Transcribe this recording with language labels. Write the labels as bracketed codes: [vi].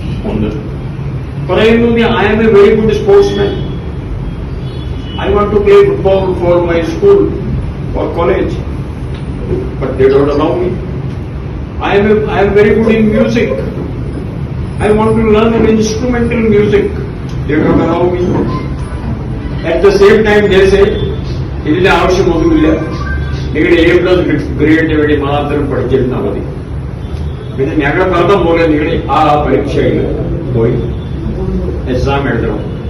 [ml] ഒന്ന് പറയുന്നു, [en] I am a very good sportsman. I want to play football for my school or college, but they don't allow me. I am very good in music. I want to learn an instrumental music. They don't allow me. At the same time, they say, [ml] ഇതിന്റെ ആവശ്യമൊന്നുമില്ല, നിങ്ങളുടെ A+ ഗ്രേഡിന് വേണ്ടി മാത്രം പഠിച്ചിരുന്നാൽ മതി. പിന്നെ ഞങ്ങൾ പറഞ്ഞ പോലെ നിങ്ങൾ ആ പരീക്ഷയിൽ പോയി എക്സാം എഴുതണം.